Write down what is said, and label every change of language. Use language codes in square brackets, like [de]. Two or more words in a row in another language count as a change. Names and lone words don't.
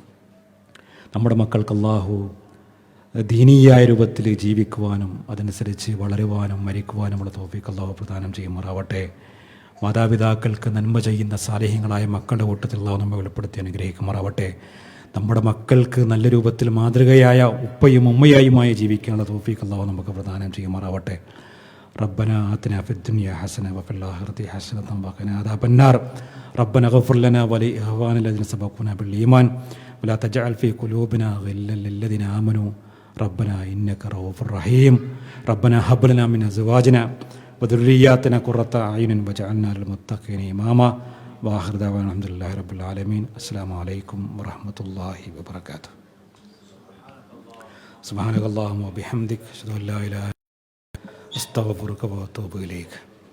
[ml] നമ്മുടെ മക്കൾക്ക് അള്ളാഹു ദീനീയായ രൂപത്തിൽ ജീവിക്കുവാനും അതനുസരിച്ച് വളരുവാനും മരിക്കുവാനുമുള്ള തൗഫീഖ് അള്ളാഹു പ്രദാനം ചെയ്യുമാറാവട്ടെ. മാതാപിതാക്കൾക്ക് നന്മ ചെയ്യുന്ന സാലിഹ്യങ്ങളായ മക്കളുടെ കൂട്ടത്തിൽ അള്ളാഹു നമ്മെ വെളിപ്പെടുത്തി അനുഗ്രഹിക്കുമാറാവട്ടെ. നമ്മുടെ മക്കൾക്ക് നല്ല രൂപത്തിൽ മാതൃകയായ ഉപ്പയും ഉമ്മയായുമായി ജീവിക്കാനുള്ള തൗഫീഖ് അള്ളാഹു നമുക്ക് പ്രദാനം ചെയ്യുമാറാവട്ടെ. [ar] ربنا آتنا في الدنيا حسنة وفي الآخرة حسنة وقنا عذاب النار. ربنا اغفر لنا ولإخواننا الذين سبقونا بالإيمان ولا تجعل في قلوبنا غلا للذين آمنوا ربنا إنك رءوف رحيم ربنا هب لنا من أزواجنا وذرياتنا قرة أعين واجعلنا للمتقين إماما وآخر دعوانا الحمد لله رب العالمين. السلام عليكم ورحمة الله وبركاته سبحانك اللهم وبحمدك أشهد أن لا إله إلا أنت أستغفرك وأتوب إليك.